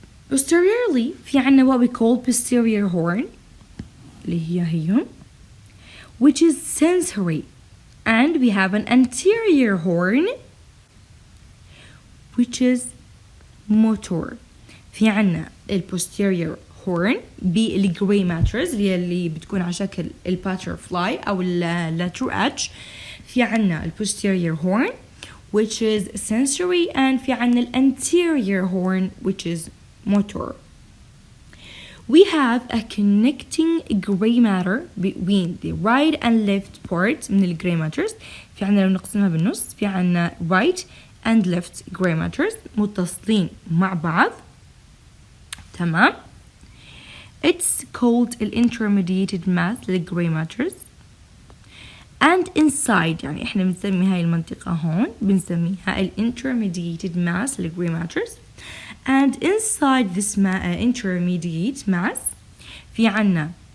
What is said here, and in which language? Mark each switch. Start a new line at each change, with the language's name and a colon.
English: Posteriorly في عنا what we call posterior horn
Arabic: اللي هي
English: which is sensory, and we have an anterior horn which is motor.
Arabic: في عنا ال posterior horn بالجري ماترز اللي بتكون على شكل ال butterfly أو ال letter H. في عنا
English: ال posterior horn which is sensory, and في عنا ال anterior horn which is motor. We have a connecting gray matter between the right and left part من ال gray matters.
Arabic: في عنا لو نقسمها بالنص في عنا
English: right and left gray matters
Arabic: متصلين مع بعض. تمام.
English: It's called the intermediated mass لل gray matters. And inside
Arabic: يعني احنا بنسمي هاي المنطقة هون بنسميها ال intermediated mass لل gray matters.
English: And inside this intermediate mass في عنا